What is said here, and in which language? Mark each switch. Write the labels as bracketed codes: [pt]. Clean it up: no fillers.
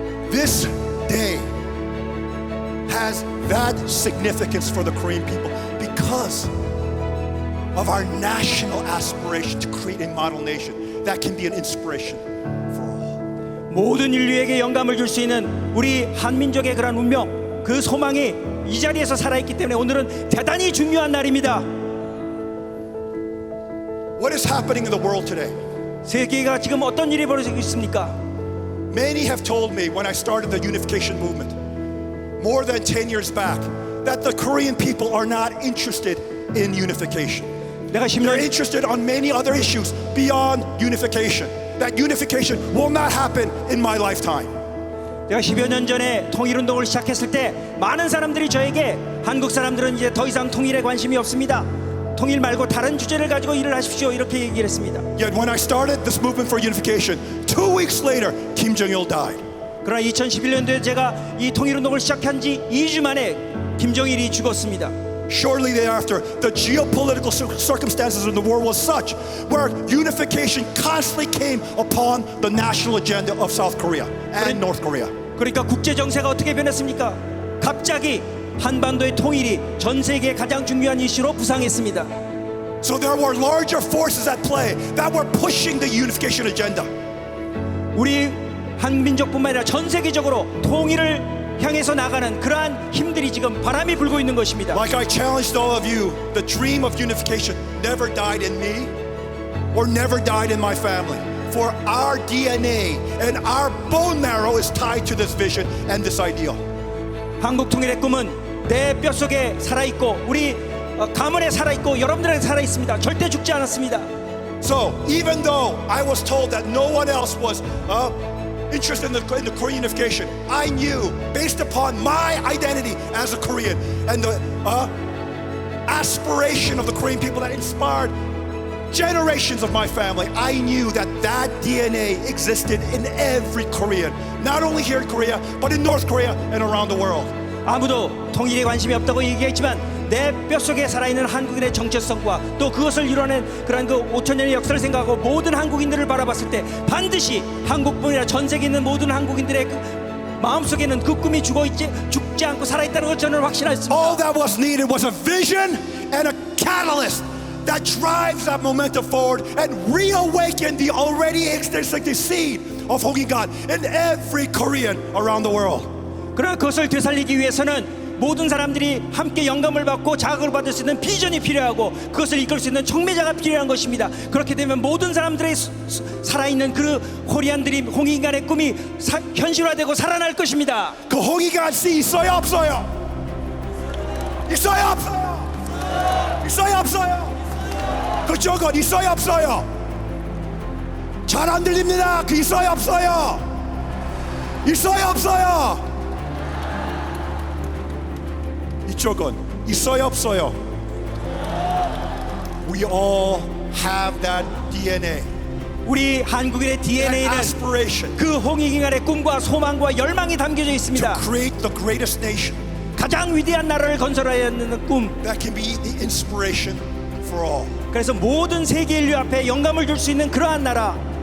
[en] This day has that significance for the Korean people because of our national aspiration to create a model nation that can be an inspiration for all. [ko] 모든 인류에게 영감을 줄 수 있는 우리 한민족의 그런 운명, 그 소망이 이 자리에서 살아있기 때문에 오늘은 대단히 중요한 날입니다. [en] What is happening in the world today? [ko] 세계가 지금 어떤 일이 벌어지고 있습니까? [en] Many have told me when I started the unification movement more than 10 years back that the Korean people are not interested in unification. [ko] 내가 [en] They're [ko] 10년 [en] interested on many other issues beyond unification. That unification will not happen in my lifetime. [ko] 내가 10여 년 전에 통일운동을 시작했을 때 많은 사람들이 저에게 한국 사람들은 이제 더 이상 통일에 관심이 없습니다. 통일 말고 다른 주제를 가지고 일을 하십시오. 이렇게 얘기를 했습니다. [en] Yet when I started this movement for unification, 2 weeks later, Kim Jong-il died. [ko] 그러나 2011년도에 제가 이 통일운동을 시작한 지 2주 만에 김정일이 죽었습니다. [en] Shortly thereafter, the geopolitical circumstances in the world was such where unification constantly came upon the national agenda of South Korea and North Korea. [ko] 그러니까 국제 정세가 어떻게 변했습니까? 갑자기 한반도의 통일이 전 세계의 가장 중요한 이슈로 부상했습니다. [en] So there were larger forces at play that were pushing the unification agenda. [ko] 우리 한민족뿐만 아니라 전 세계적으로 통일을 향해서 나가는 그러한 힘들이 지금 바람이 불고 있는 것입니다. [en] Like I challenged all of you, the dream of unification never died in me or never died in my family. For our DNA and our bone marrow is tied to this vision and this ideal. [ko] 한국 통일의 꿈은 내 뼛속에 살아있고 우리 가문에 살아있고 여러분들에게 살아있습니다. 절대 죽지 않았습니다. [en] So even though I was told that no one else was interested in the Korean unification, I knew based upon my identity as a Korean and the aspiration of the Korean people that inspired generations of my family, I knew that that DNA existed in every Korean, not only here in Korea, but in North Korea and around the world. [ko] 아무도 통일에 관심이 없다고 얘기했지만 내 뼛속에 살아있는 한국인의 정체성과 또 그것을 이뤄낸 그런 그 5천년의 역사를 생각하고 모든 한국인들을 바라봤을 때 반드시 한국뿐이 아니라 전 세계에 있는 모든 한국인들의 그 마음속에는 그 꿈이 죽지 않고 살아있다는 걸 저는 확신했습니다. [en] All that was needed was a vision and a catalyst that drives that momentum forward and reawaken the already existing seed of Hongkingan in every Korean around the world. [ko] 그러나 그것을 되살리기 위해서는 모든 사람들이 함께 영감을 받고 자극을 받을 수 있는 비전이 필요하고 그것을 이끌 수 있는 촉매자가 필요한 것입니다. 그렇게 되면 모든 사람들의 살아있는 그 코리안 드림, 홍익인간의 꿈이 현실화되고 살아날 것입니다. 그 홍익인간 씨 있어요 없어요? 있어요 없어요? 있어요 없어요? 그쪽은 있어요 없어요? 잘 안 들립니다. 그 있어요 없어요? 있어요 없어요? 이쪽은 있어요 없어요? [en] We all have that DNA. [ko] 우리 한국인의 [en] That [ko] DNA는 [en] aspiration [ko] 그 홍익인간의 꿈과 소망과 열망이 담겨져 있습니다. [en] to create the greatest nation [ko] 가장 위대한 나라를 건설해야 하는 꿈. [en] that can be the inspiration for all. [ko] 그래서 모든 세계 인류 앞에 영감을 줄 수 있는 그러한 나라.